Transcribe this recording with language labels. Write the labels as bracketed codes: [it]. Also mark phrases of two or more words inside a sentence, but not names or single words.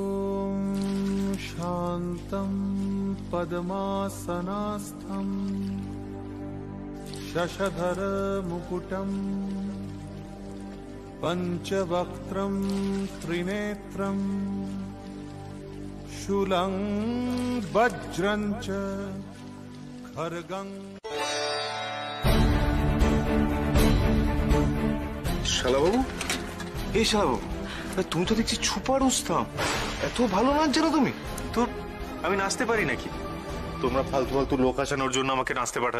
[sa] शान्तं पद्मासनास्थं शशधर मुकुटम पंचवक्त्रम त्रिनेत्रम शूलं वज्रं च खड्गं। [bn] শালাবাবু, এই শালাবাবু, তুমি তো দেখছি [hi] छुपा रुस्तम। [bn] এত ভালো নাচ জানো তুমি? তো আমি নাচতে পারি নাকি? তোমরা ফালতু ফালতু লোক আসানোর জন্য আমাকে নাচতে পাঠালে।